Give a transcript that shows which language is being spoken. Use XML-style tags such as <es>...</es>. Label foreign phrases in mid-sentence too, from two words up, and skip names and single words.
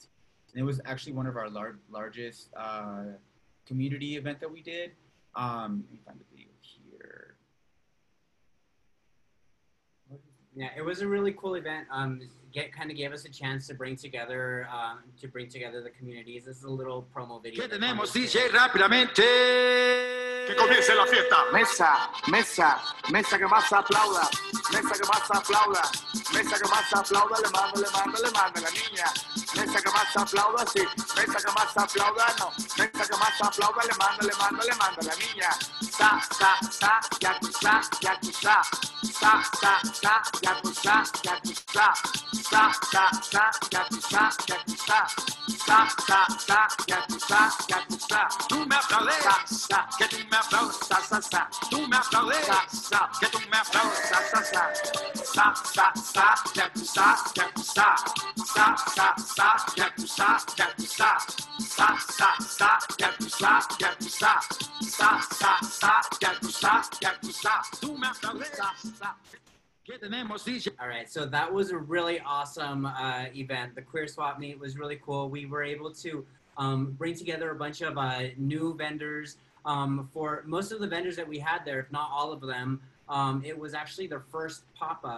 <en>And it was actually one of our largest community event that we did. Let me find the video here. Yeah, it was a really cool event. Kind of gave us a chance to bring together the communities. This is a little promo video.</en> <es>¿Qué tenemos, DJ? Rápidamente. Que comience la fiesta. Mesa, mesa, mesa que más aplauda. Mesa que más aplauda. Mesa que más aplauda. Le mando la niña. Mesa que más aplauda, sí. Mesa que más aplauda, no. Mesa que más aplauda. Le mando la niña. Sa, yakuza, yakuza. Sa, yakuza, yakuza. Sa, yakuza, yakuza. Sa, yakuza, yakuza. Tú me aplaudes, que tú me aplaudes, sa. Tú me aplaudes, que tú me aplaudes, sa. Sa, yakuza, yakuza. Sa, yakuza, yakuza. Sa, yakuza, yakuza. Sa, yakuza, yakuza. Tú me aplaudes, sa.</es> <en>All right, so that was a really awesome event. The Queer Swap Meet was really cool. We were able to bring together a bunch of new vendors. For most of the vendors that we had there, if not all of them, it was actually their first pop-up.</en>